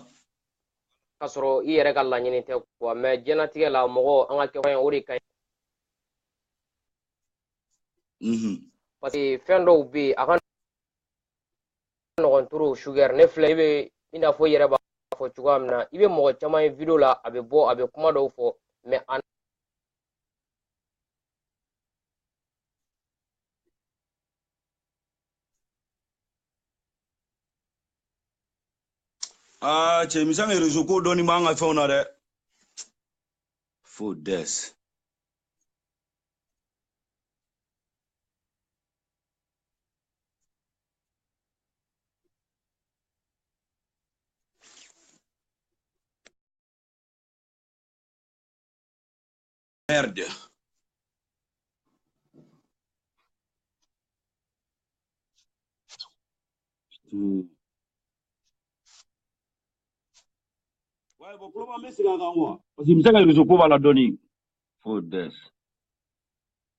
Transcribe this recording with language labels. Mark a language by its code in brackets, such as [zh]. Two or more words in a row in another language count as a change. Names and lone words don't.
[bm] k'a sɔrɔ i yɛrɛ ka laɲini tɛ quoi mais diɲɛlatigɛ la mɔgɔ an ka kɛ o de ka ɲi parce que fɛn dɔw bɛ yen a ka nɔgɔn [fr] trop sugar [bm] ne filɛ i bɛ i n'a fɔ i yɛrɛ b'a fɔ cogoya min na i bɛ mɔgɔ caman ye video la a bɛ bɔ a bɛ kuma dɔw fɔ mais cɛ misɛn ka réseau ko dɔɔni b'an ka fɛnw na dɛ [fr] fo des merde ouais bon [bm] Puloba n bɛ segin a kan quoi parce que misɛn ka réseau ko b'a la dɔɔni fo des